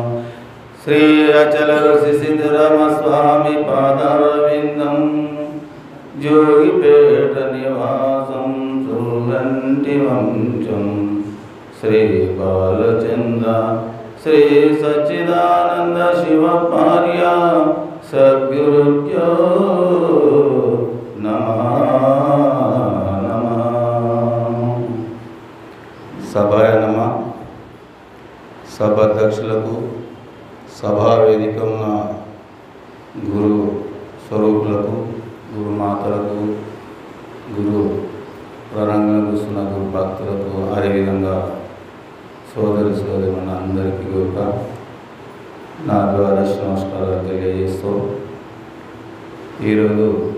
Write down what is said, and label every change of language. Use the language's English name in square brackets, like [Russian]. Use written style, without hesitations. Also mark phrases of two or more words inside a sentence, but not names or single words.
[Sanskrit] श्री अचल ऋषि सिद्धराम स्वामी पादारविंदं जोगिपेट निवासं सुगंधि वंशं श्री बालचंद्र श्री सच्चिदानंद शिवार्य सद्गुरुभ्यो नमः नमः। सभाय नमः। [Telugu] सभाध्यक्षులకు సభా వేదిక ఉన్న గురు స్వరూపులకు గురుమాతలకు గురు ప్రారంగణకు కూర్చున్న గురు భక్తులకు అదేవిధంగా సోదరి సోదరుల అందరికీ కూడా నా ద్వారా నమస్కారాలు తెలియజేస్తూ ఈరోజు